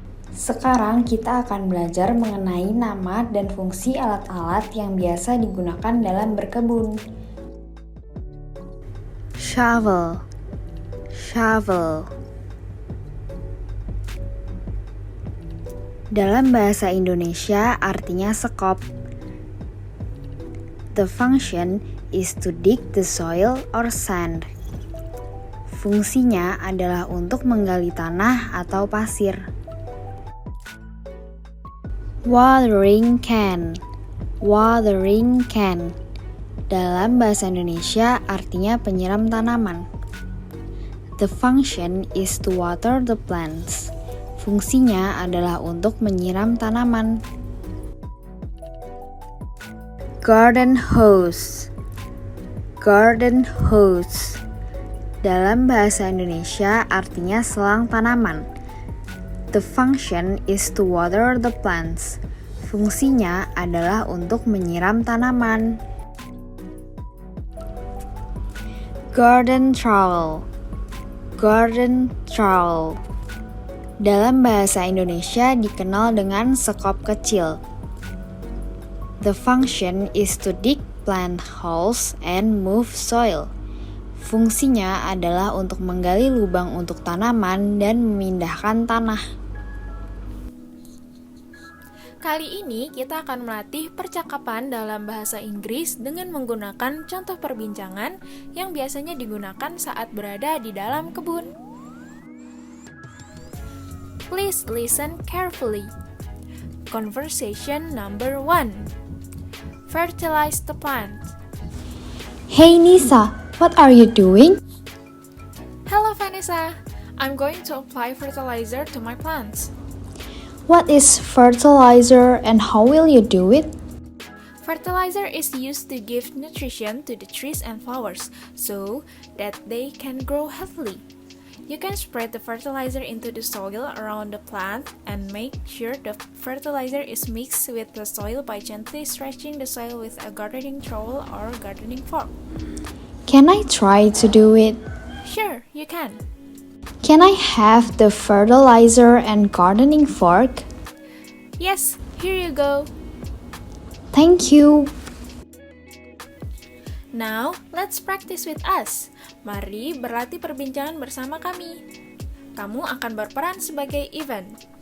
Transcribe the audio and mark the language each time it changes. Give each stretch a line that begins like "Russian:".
Indonesian: Sekarang kita akan belajar mengenai nama dan fungsi alat-alat yang biasa digunakan dalam berkebun.
English: Shovel. Shovel.
Indonesian: Dalam bahasa Indonesia artinya sekop.
English: The function is to dig the soil or sand.
Indonesian: Fungsinya adalah untuk menggali tanah atau pasir.
English: Watering can. Watering can.
Indonesian: Dalam bahasa Indonesia artinya penyiram tanaman.
English: The function is to water the plants.
Indonesian: Fungsinya adalah untuk menyiram tanaman.
English: Garden hose. Garden hose.
Indonesian: Dalam bahasa Indonesia artinya selang tanaman.
English: The function is to water the plants.
Indonesian: Fungsinya adalah untuk menyiram tanaman.
English: Garden trowel. Garden trowel.
Indonesian: Dalam bahasa Indonesia dikenal dengan sekop kecil.
English: The function is to dig plant holes and move soil.
Indonesian: Fungsinya adalah untuk menggali lubang untuk tanaman dan memindahkan tanah. Kali ini kita akan melatih percakapan dalam bahasa Inggris dengan menggunakan contoh perbincangan yang biasanya digunakan saat berada di dalam kebun.
English: Please listen carefully. Conversation number 1. Fertilize the plant. Hey Nisa, what are you doing? Hello Vanessa, I'm going to apply fertilizer to my plants. What is fertilizer and how will you do it? Fertilizer is used to give nutrition to the trees and flowers so that they can grow healthily. You can spread the fertilizer into the soil around the plant and make sure the fertilizer is mixed with the soil by gently stretching the soil with a gardening trowel or gardening fork. Can I try to do it? Sure, you can. Can I have the fertilizer and gardening fork? Yes, here you go. Thank you. Now, let's practice with us.
Indonesian: Mari berlatih perbincangan bersama kami. Kamu akan berperan sebagai Ivan.